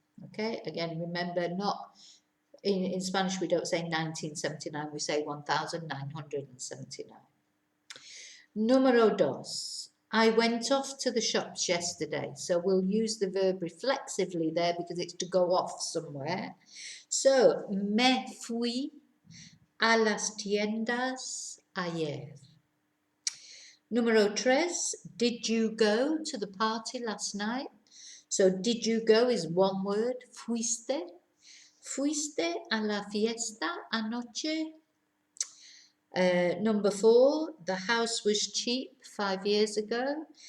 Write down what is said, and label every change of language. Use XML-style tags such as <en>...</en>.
<en>Okay, again, remember, not in Spanish we don't say 1979, we say 1979.</en> <es>Número dos.</es> <en>I went off to the shops yesterday. So we'll use the verb reflexively there because it's to go off somewhere.</en> <es>So, me fui a las tiendas ayer. Número tres.</es> <en>Did you go to the party last night? So, did you go is one word. Fuiste.</en> <es>Fuiste a la fiesta anoche?</es> <en>Number four, the house was cheap 5 years ago.</en>